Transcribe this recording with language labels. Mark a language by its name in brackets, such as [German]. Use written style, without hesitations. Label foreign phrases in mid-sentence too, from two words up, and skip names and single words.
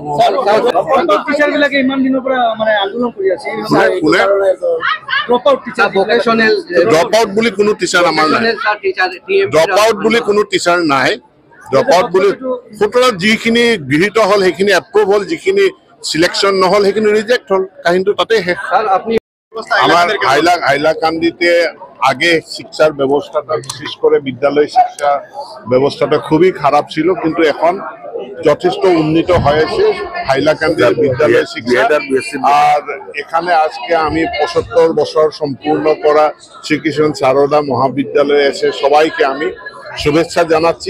[English] drop out [Assamese] বুলি কোনো টিচাৰ আমাৰ নাই। [English] drop out [Assamese] বুলি কোনো টিচাৰ নাই। [English] drop out [Assamese] বুলি 17ত যিখিনি গৃহীত হ'ল সেইখিনি এপ্ৰুভ হ'ল, যিখিনি সিলেকশন নহল সেইখিনি রিজেক্ট হল, কাহিনীটো তাতে শেষ। [Bangla] আমার হাইলাকান্দিতে আগে শিক্ষার ব্যবস্থাটা, বিশেষ করে বিদ্যালয় শিক্ষা ব্যবস্থাটা খুবই খারাপ ছিল, কিন্তু এখন যথেষ্ট উন্নীত হয়েছে হাইলাকান্দির বিদ্যালয় শিক্ষা। আর এখানে আজকে আমি ৭৫ বছর সম্পূর্ণ করা শ্রীকৃষ্ণ সারদা মহাবিদ্যালয়ে এসে সবাইকে আমি শুভেচ্ছা জানাচ্ছি।